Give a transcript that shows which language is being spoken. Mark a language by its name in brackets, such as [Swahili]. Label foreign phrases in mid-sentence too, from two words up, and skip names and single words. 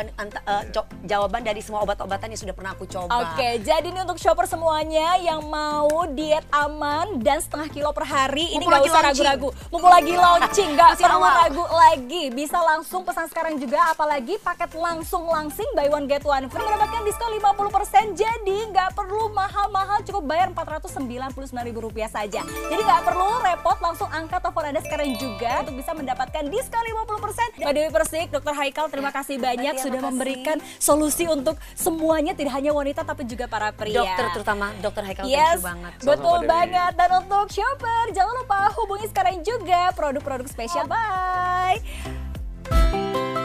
[Indonesian] Jawaban dari semua obat-obatan yang sudah pernah aku coba. Oke, jadi ini untuk shopper semuanya yang mau diet aman dan setengah kilo per hari, ini nggak usah ragu-ragu. Mumpung lagi launching, nggak perlu ragu lagi. Bisa langsung pesan sekarang juga, apalagi paket langsing [English] buy one get one free [Indonesian] mendapatkan diskon 50%. Jadi nggak perlu mahal-mahal, cukup bayar Rp499.000 saja. Jadi nggak perlu repot, langsung angkat telepon Anda sekarang juga untuk bisa mendapatkan diskon 50%. Mbak Dewi Persik, Dr. Haikal, terima kasih banyak sudah memberikan solusi untuk semuanya, tidak hanya wanita tapi juga para pria. Dokter, terutama Dr. Haikal, [English] thank you banget. [Indonesian] Betul banget. Dan untuk shopper, jangan lupa hubungi sekarang juga produk-produk spesial. Bye!